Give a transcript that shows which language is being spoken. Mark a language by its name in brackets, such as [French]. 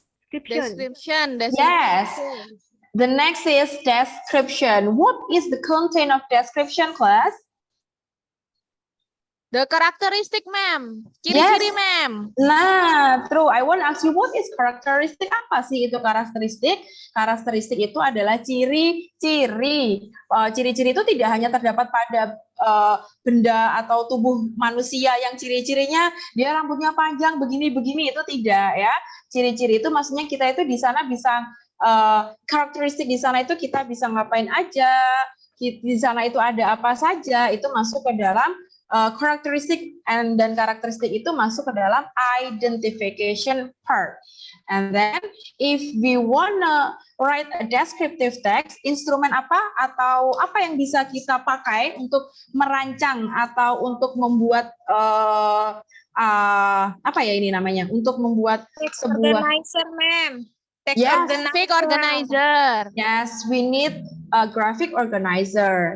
[English] Description. yes. The next is description. What is the content of description, class? The characteristic, ma'am. Ciri-ciri, Yes. ma'am. Nah, true. I want to ask you, what is characteristic? [Indonesian] Apa sih itu karakteristik? Karakteristik itu adalah ciri-ciri. Ciri-ciri itu tidak hanya terdapat pada benda atau tubuh manusia yang ciri-cirinya dia rambutnya panjang begini-begini, itu tidak ya. Ciri-ciri itu maksudnya kita itu di sana bisa karakteristik di sana itu kita bisa ngapain aja, di sana itu ada apa saja, itu masuk ke dalam karakteristik, dan karakteristik itu masuk ke dalam identification part. [English] And then if we wanna write a descriptive text, [Indonesian] instrumen apa atau apa yang bisa kita pakai untuk merancang atau untuk membuat apa ya ini namanya, untuk membuat sebuah [English] Organizer, ma'am. Yes, Graphic organizer. yes, we need a graphic organizer.